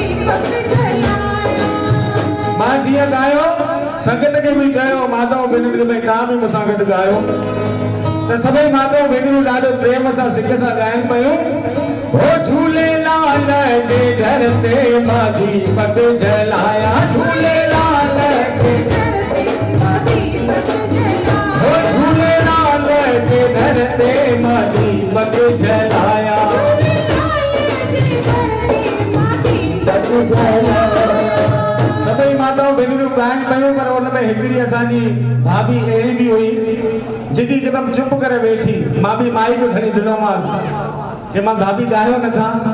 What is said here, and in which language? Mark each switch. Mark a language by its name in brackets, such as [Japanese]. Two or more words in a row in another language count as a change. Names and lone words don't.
[Sindhi] मां जीअं गायो संगत खे बि चयो माताऊं भेनरियूं भई तव्हां बि मूंसां गॾु गायो त सभई माताऊं भेनरियूं ॾाढो प्रेम सां सिक सां ॻाइनि पियूं हो झूलेलाल जे दर ते मां दीपक जलाया झूलेलाल जे दर ते मां दीपक जलाया हो झूलेलाल जे दर ते मां दीपक जलाया सभई माताऊं भेनरियूं ॻाइनि पियूं पर हुन में हिकिड़ी असांजी भाभी अहिड़ी बि हुई जेकी हिकदमि चुप करे वेठी मां बि माइक खणी ॾिनोमांसि चई मां भाभी ॻायो नथा